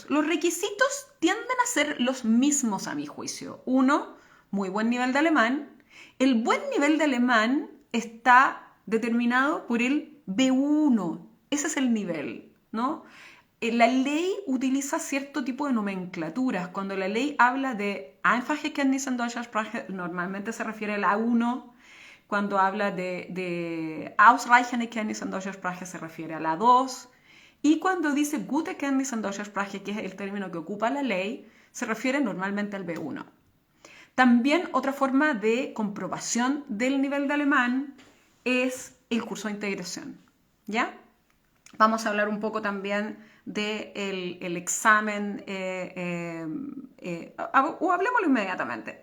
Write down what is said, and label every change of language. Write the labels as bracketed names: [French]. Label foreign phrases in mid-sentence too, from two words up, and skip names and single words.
[Spanish] Los requisitos tienden a ser los mismos a mi juicio. 1, muy buen nivel de alemán. El buen nivel de alemán está determinado por el B1. Ese es el nivel, ¿no? La ley utiliza cierto tipo de nomenclaturas. Cuando la ley habla de [German] einfache Kenntnisse in deutscher Sprache, [Spanish] normalmente se refiere al A1. Cuando habla de [German] ausreichende Kenntnisse in deutscher Sprache, [Spanish] se refiere a la 2. Y cuando dice [German] gute Kenntnisse in deutscher Sprache, [Spanish] que es el término que ocupa la ley, se refiere normalmente al B1. También otra forma de comprobación del nivel de alemán es el curso de integración, ¿ya? Vamos a hablar un poco también del examen, o hablemoslo inmediatamente.